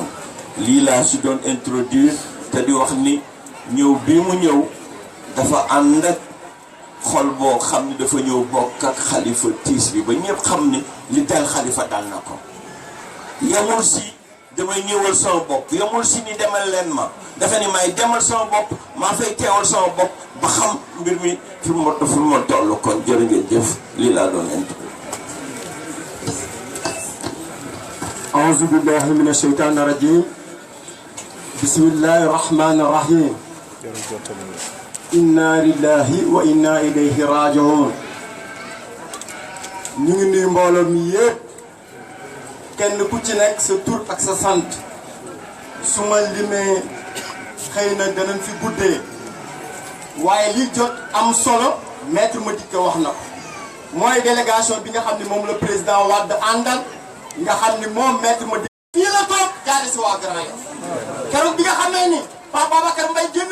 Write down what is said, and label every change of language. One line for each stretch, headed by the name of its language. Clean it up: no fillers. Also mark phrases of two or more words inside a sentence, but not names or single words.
Wolof: lii laa si doon introduire te di wax ni ñëw bii mu ñëw dafa ànd ak xol boo xam ni dafa ñëw bokk ak Khalifa tiis bi ba ñëpp xam ni li dal Khalifa dal na ko. yemul si damay ñëwal sama bopp yemul si ni demal leen ma dafa ni may demal sama bopp maa fay teewal sama bopp ba xam mbir mi fi mu ma toll kon jërë ngeen jëf lii laa doon introduire.
Arabic: أعوذ بالله من الشيطان الرجيم بسم الله الرحمن الرحيم إنا لله وإنا إليه راجعون.
Wolof: ñu ngi nuyu mbooloo mi yëpp kenn ku ci nekk sa tur ak sa sant su ma limee xëy na danañ fi guddee waaye li jot am solo maître Madické wax na ko mooy délégation bi nga xam ne moom la président Wade àndal nga xam ni moom maître Madické fii la toog jaare si waa Grand Yoff keroog bi nga xamee ni Pape Babacar Mbaye génn